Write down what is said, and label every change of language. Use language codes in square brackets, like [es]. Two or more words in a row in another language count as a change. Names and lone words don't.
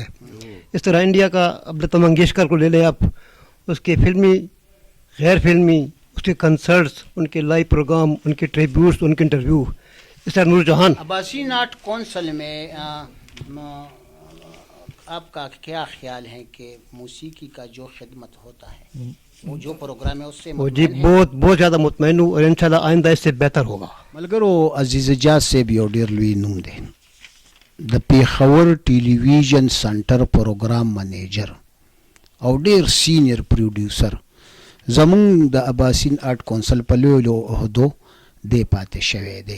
[ur] اس طرح انڈیا کا اب لتا منگیشکر کو لے لیں آپ, اس کے فلمی, غیر فلمی, اس کے کنسرٹس, ان کے [en] live program, [ur] ان کے ٹریبیوٹس, ان کے انٹرویو. اس طرح نور جہان. عباسین آرٹ کونسل میں آپ کا کیا خیال ہے کہ موسیقی کا جو خدمت ہوتا ہے وہ جو پروگرام ہے اس سے جی بہت زیادہ مطمئن ہوں, اور انشاءاللہ آئندہ اس سے بہتر ہوگا. [ps] ملګرو عزیز جاز صاحب یو ډېر لوی نوم دی, د پیښور ټلویزیون سنټر [en] program manager [ps] او ډېر [en] senior producer. [ps] زمونږ د عباسین آرټ کونسل په لویو عهدو دی پاتې شوی دی.